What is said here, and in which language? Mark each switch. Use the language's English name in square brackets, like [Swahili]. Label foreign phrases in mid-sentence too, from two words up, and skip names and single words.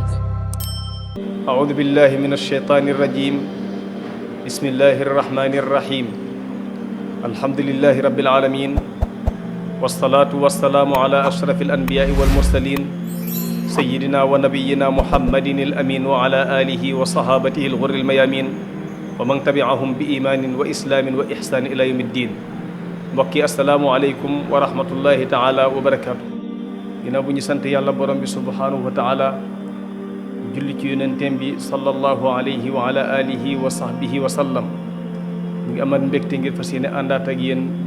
[Arabic] أعوذ بالله من الشيطان الرجيم بسم الله الرحمن الرحيم الحمد لله رب العالمين والصلاة والسلام على أشرف الأنبياء والمرسلين سيدنا ونبينا محمد الأمين وعلى آله وصحابته الغر الميامين ومن تبعهم بإيمان وإسلام وإحسان إلى يوم الدين mbokki السلام عليكم ورحمة الله تعالى وبركاته [Wolof] ginnaaw bu ñu sant yàlla borom bi [Arabic] سبحانه وتعالى [Wolof] julli ci yonenteem bi [Arabic] صلى الله عليه وعلى آله وصحبه وسلم [Wolof] ñu ngi amat mbégte ngir fas yéene àndaat ak yéen